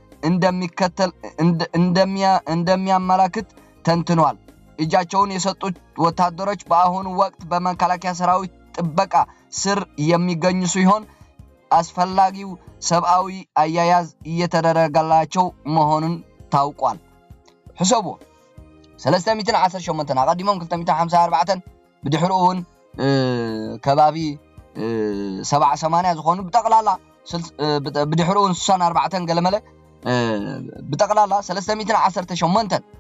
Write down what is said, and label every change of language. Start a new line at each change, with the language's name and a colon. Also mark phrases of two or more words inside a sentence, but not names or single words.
Amharic: እንደሚያመላክት ተንትኗል። እጃቸውን የሰጡት ወታደሮች በአሁኑ ወቅት በመከላከያ ሰራዊት ጥበቃ ስር የሚገኙ ሲሆን አስፈላጊው ሰብአዊ አያያዝ እየተደረገላቸው መሆኑን ታውቋል። ሕሰቡ
Tigrinya: 318 አቀዲሞም 254 ብድሕሩውን ከባቢ 70-80 ዝኾኑ በጠቅላላ ብድሕሩውን 64 ገለመለ በጠቅላላ 318